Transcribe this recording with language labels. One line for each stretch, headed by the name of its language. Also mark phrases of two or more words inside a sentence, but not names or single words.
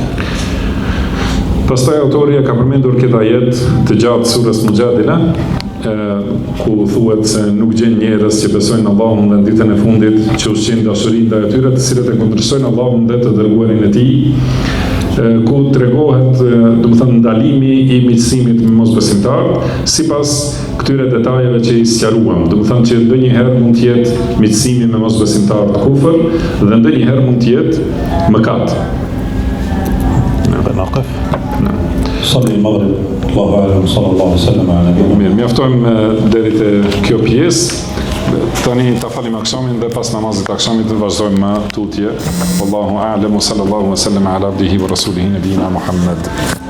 Albanian: Pastaj autori ka përmendur këtë ajet të gjatë surës Mujadila, ku thuhet se nuk gjen njerëz që besojnë Allahun dhe në ditën e fundit, që ushqejnë dashuri ndaj atyre të cilët e kundërshtojnë Allahun dhe të dërguarin e tij, ku tregohet, do të thënë, ndalimi i miqësimit me mosbesimtarët sipas këtyre detajeve që i sqaruam. Do të thënë që ndonjëherë mund të jetë miqësimi me mosbesimtarët kufër dhe ndonjëherë mund të jetë mëkat.
Arabic: صلي المغرب الله أعلم صلى الله عليه وسلم على نبينا.
Albanian: Mirë, mjaftojmë deri te kjo pjesë. Tani ta falim akşamin dhe pas namazit akşamit të vazhdojmë me tutje.
Arabic: والله أعلم، صلى الله عليه وسلم على عبده ورسوله نبينا محمد.